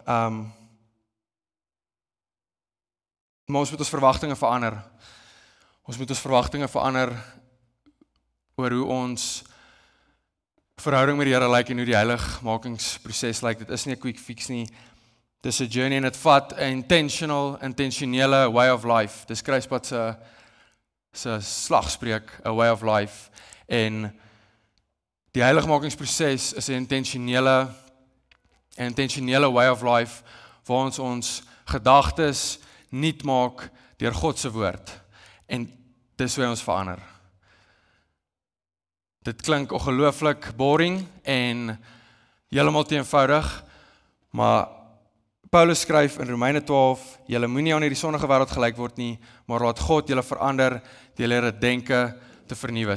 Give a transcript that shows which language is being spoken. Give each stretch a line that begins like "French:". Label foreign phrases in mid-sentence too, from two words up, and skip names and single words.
Afrikaans: Maar ons moet ons verwagtinge verander. Ons moet ons verwagtinge verander oor hoe ons verhouding met die Here lyk en hoe die heiligmakingsproses lyk. Dit is nie 'n
English: quick fix
Afrikaans: nie. Dis 'n journey en dit vat 'n intentionele
English: way of life.
Afrikaans: Dis Kruispad se slagspreuk,
English: a way of life.
Afrikaans: En die heiligmakingsproses is 'n intentionele
English: way of life
Afrikaans: waar ons gedagtes nuut maak deur God se woord. En dis hoe ons verander. Dit klink ongelooflik boring en heeltemal te eenvoudig, maar Paulus skryf in Romeine 12, julle moenie aan hierdie sondige wêreld gelyk word nie, maar laat God julle verander deur julle denke te vernuwe.